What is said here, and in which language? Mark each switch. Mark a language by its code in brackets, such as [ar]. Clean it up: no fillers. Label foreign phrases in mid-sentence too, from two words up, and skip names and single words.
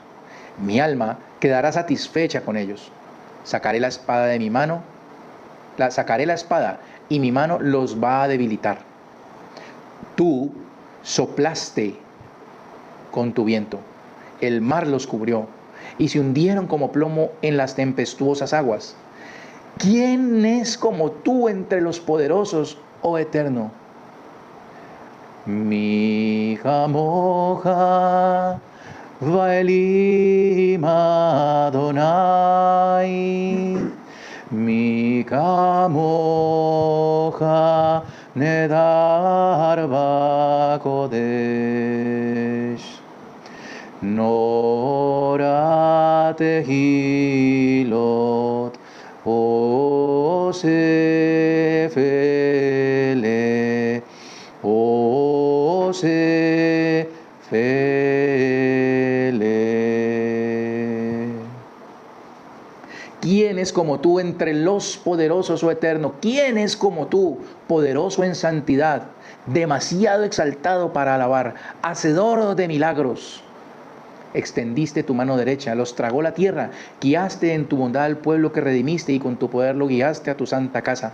[es] Mi alma quedará satisfecha con ellos. Sacaré la espada de mi mano, sacaré la espada y mi mano los va a debilitar. Tú soplaste con tu viento, el mar los cubrió y se hundieron como plomo en las tempestuosas aguas. ¿Quién es como tú entre los poderosos, oh Eterno? [he] מי כמוכה באלים אדני מי כמוכה נאדר בקדש נורא תהלת עשה פלא עשה פלא. [es] ¿Quién es como tú entre los poderosos, oh Eterno? ¿Quién es como tú, poderoso en santidad, demasiado exaltado para alabar, hacedor de milagros? Extendiste tu mano derecha, los tragó la tierra, guiaste en tu bondad al pueblo que redimiste y con tu poder lo guiaste a tu santa casa.